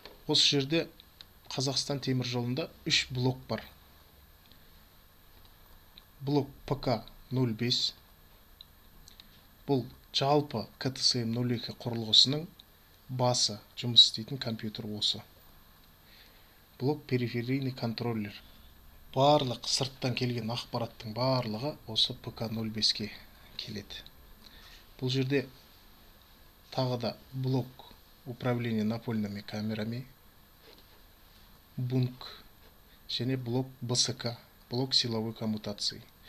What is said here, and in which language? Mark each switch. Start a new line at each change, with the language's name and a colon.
Kazakh: Осы жерде Қазақстан темір жолында 3 блок бар. Блок ПК-05. Бұл жалпы КТСМ 02 құрылғысының басы жұмыс істейтін компьютер осы.
Russian: Блок периферийный контроллер.
Kazakh: Барлық сырттан келген ақпараттың барлығы осы ПК-05-ке келеді. Бұл жерде тағы да
Russian: блок управления напольными камерами,
Kazakh: бунк және блок БСК,
Russian: блок силовой коммутации.